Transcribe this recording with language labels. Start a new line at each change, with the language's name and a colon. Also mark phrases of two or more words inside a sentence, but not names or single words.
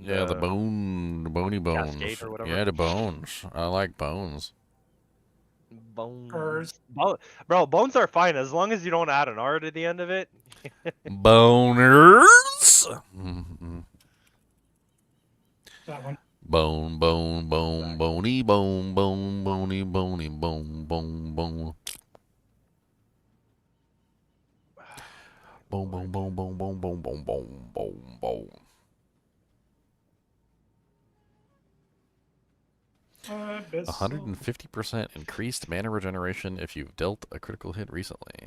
English: Yeah, the bony bones. Cascade or whatever. Yeah, the bones. I like bones. bones. Curse. Bro, bones are fine as long as you don't add an R to the end of it. Boners. Mm-hmm. That one. Bone, bone, bone, bony, bone, bone, bony, bony, bone, bone, bone. Boom, boom, boom, boom, boom, boom, boom, boom, boom, boom. 150% increased mana regeneration if you've dealt a critical hit recently.